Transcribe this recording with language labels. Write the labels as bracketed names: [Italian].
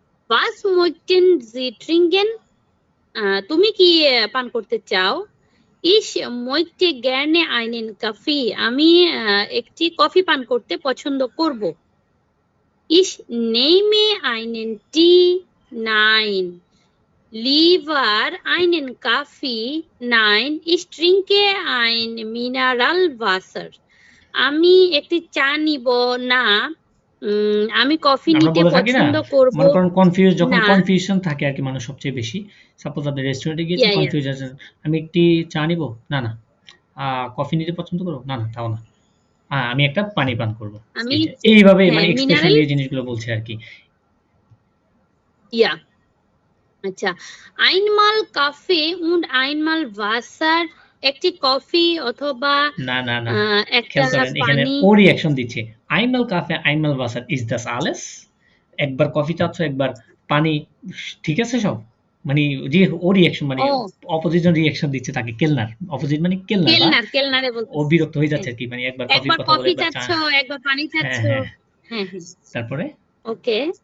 [German] Was möchten Sie trinken? [Bangla] তুমি কি পান করতে চাও? [German] Ich möchte gerne einen Kaffee, [Bangla] আমি একটি কফি পান করতে পছন্দ করব। [German] Ich nehme einen Tee, nein. Lieber einen Kaffee, nein. Ich trinke ein Mineralwasser. [Bangla] আমি একটি চা নিব না, আমি কফি নিতে পছন্দ করব। মনে করেন কনফিউশন থাকে আর কি মানুষ সবচেয়ে বেশি। সাপোজ আপনি রেস্টুরেন্টে গিয়েছেন, কনফিউজ আছেন, আমি একটি চা নিব, না কফি নিতে পছন্দ করব, না তাও না, আমি একটা পানি পান করব। এইভাবে মানে এক্সপ্রেশন দিয়ে জিনিসগুলো বলছে আর কি। [German] আচ্ছা, einmal Kaffee und einmal Wasser, [Bangla] একটি কফি অথবা না একটা এখানে ও রিঅ্যাকশন দিচ্ছে। [German] einmal Kaffee einmal Wasser, ist das alles? [Bangla] একবার কফি চাচ্ছ, একবার পানি, ঠিক আছে সব, মানে যে ও রিঅ্যাকশন মানে অপোজিশন রিঅ্যাকশন দিচ্ছে তাকে। কেলনার অপোজিট মানে কেলনারে বলছে, ও বিরক্ত হয়ে যাচ্ছে আর কি, মানে একবার কফি চাচ্ছ, একবার পানি চাচ্ছ। হ্যাঁ, তারপরে ওকে।